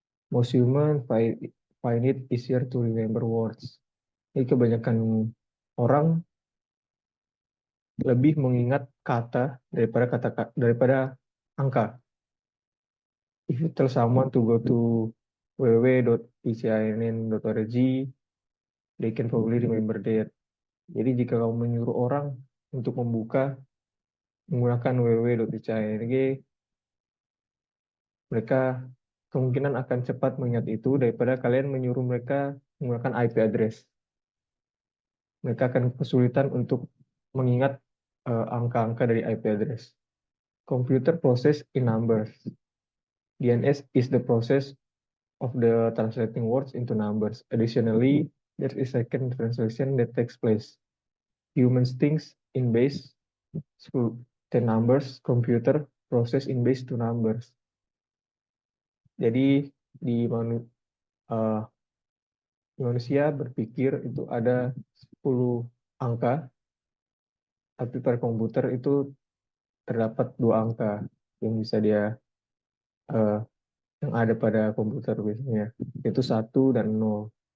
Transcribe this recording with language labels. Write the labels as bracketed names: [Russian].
[English] Most humans find it easier to remember words. [Indonesian] Jadi kebanyakan orang lebih mengingat kata daripada angka. [English] If you tell someone to go to www.icann.org, they can probably remember that. [Indonesian] Jadi jika kamu menyuruh orang untuk membuka menggunakan www.icann.org, mereka kemungkinan akan cepat mengingat itu daripada kalian menyuruh mereka menggunakan IP address. Mereka akan kesulitan untuk mengingat angka-angka dari IP address. [English] Computer process in numbers. DNS is the process of the translating words into numbers. Additionally, there is a second translation that takes place. Humans thinks in base to 10 numbers, computer process in base to numbers. [Indonesian] Jadi di manusia berpikir itu ada 10 angka, tapi per komputer itu terdapat 2 angka yang bisa dia eh, yang ada pada komputer biasanya, yaitu 1 dan 0.